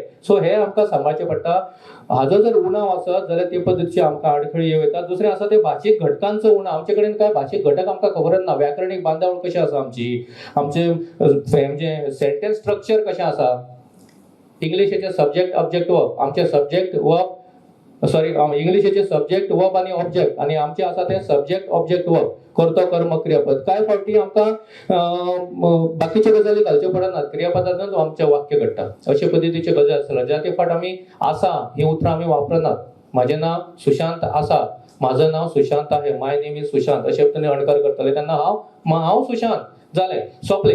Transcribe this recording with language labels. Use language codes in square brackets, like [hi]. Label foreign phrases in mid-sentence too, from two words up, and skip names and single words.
[kok] सो हे आमकां सांबाळचें पडटा. हाजो जर उणाव आसत जाल्यार ते पद्दतीची आमकां आडखळी येता. दुसरें आसा ते भाशेक घटकांचो उणाव. आमचे कडेन कांय भाशेक घटक आमकां खबरच ना. व्याकरणीक बांदावळ कशी आसा आमचे [en] sentence structure [kok] कशें आसा. इंग्लिशेचे [en] subject object verb, [kok] आमचे [en] subject verb [kok] इंग्लिशेचे [en] subject verb [kok] आनी ऑब्जेक्ट आनी आमचे आसा ते [en] subject object verb, [kok] कर्तो कर्म क्रियापद. कांय फावटी आमकां बाकीचे गजाली घालच्यो पडनात. क्रियापदांतूच आमचें वाक्य घडटा. अशे पद्दतीचे गजाली आसतात. ज्या ते फावट आमी आसा ही उतरां आमी वापरनात. म्हाजें नांव सुशांत आसा, [mr] म्हाजं नांव सुशांत आहे, [en] my name is Sushant [kok] अशे तरेन अणकार करतले तेन्ना हांव सुशांत जालें, सोंपलें.